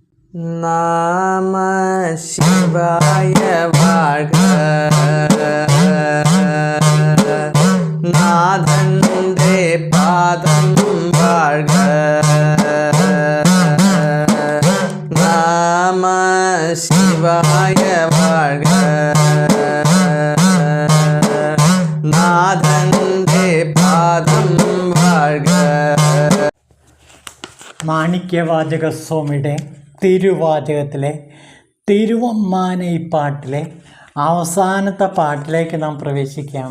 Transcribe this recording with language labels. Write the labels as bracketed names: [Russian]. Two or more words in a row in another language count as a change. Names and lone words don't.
[Tamil] நம சிவாய வாழ்க. நாதந்தே பாதம் வாழ்க. நம சிவாய வாழ்க. [Malayalam] നാഥന്റെ പാദം വാഴ്ക. മാണിക്യവാചകസ്വാമിയുടെ തിരുവാചകത്തിലെ തിരുവമ്മാനൈ പാട്ടിലെ അവസാനത്തെ പാട്ടിലേക്ക് നാം പ്രവേശിക്കുകയാണ്.